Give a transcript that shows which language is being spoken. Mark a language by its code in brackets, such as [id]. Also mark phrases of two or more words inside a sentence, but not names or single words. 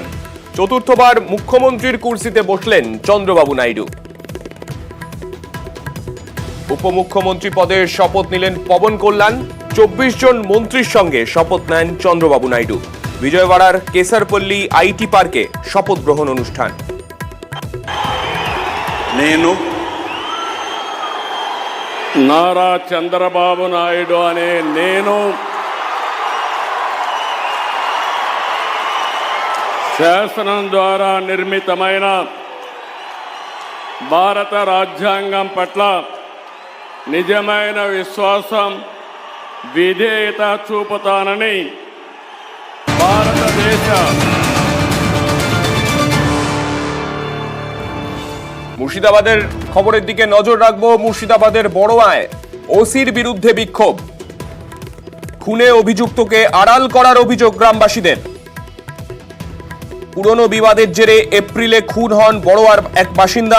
[bn] চতুর্থবার মুখ্যমন্ত্রীর কুর্সিতে বসলেন চন্দ্রবাবু নাইডু। উপমুখ্যমন্ত্রী পদে শপথ নিলেন পবন কল্যাণ। 24 জন মন্ত্রীর সঙ্গে শপথ নেন চন্দ্রবাবু নাইডু। বিজয়ওয়াড়ার কেসারপল্লী আইটি পার্কে শপথ গ্রহণ অনুষ্ঠান। [te] నారా చంద్రబాబు నాయుడు అనే నేను శాసనం ద్వారా నిర్మితమైన భారత రాజ్యాంగం పట్ల నిజమైన విశ్వాసం విధేయత చూపుతానని భారతదేశ [bn] মুর্শিদাবাদের খবরের দিকে নজর রাখবো। মুর্শিদাবাদের বড়োয়ায় ওসির বিরুদ্ধে বিক্ষোভ। খুনে অভিযুক্তকে আড়াল করার অভিযোগ গ্রামবাসীদের। পুরনো বিবাদের জেরে এপ্রিলে খুন হন বড়োয়ার এক বাসিন্দা।